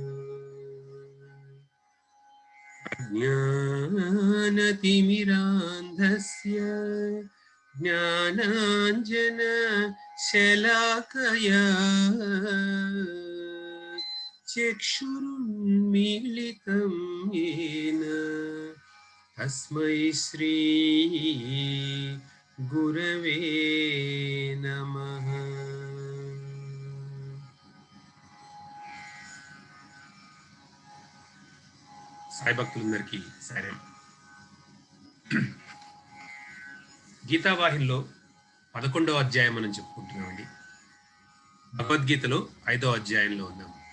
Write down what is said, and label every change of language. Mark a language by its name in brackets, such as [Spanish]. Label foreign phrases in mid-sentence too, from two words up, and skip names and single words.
[Sanskrit] ज्ञानतिमिरान्धस्य ज्ञानाञ्जनशलाकया चक्षुरुन्मीलितं येन तस्मै श्री गुरवे नमः। [Telugu] సాయి భక్తులందరికీ సరే. గీతావాహినిలో 11వ అధ్యాయం మనం చెప్పుకుంటున్నామండి. భగవద్గీతలో 5వ అధ్యాయంలో ఉన్నాం.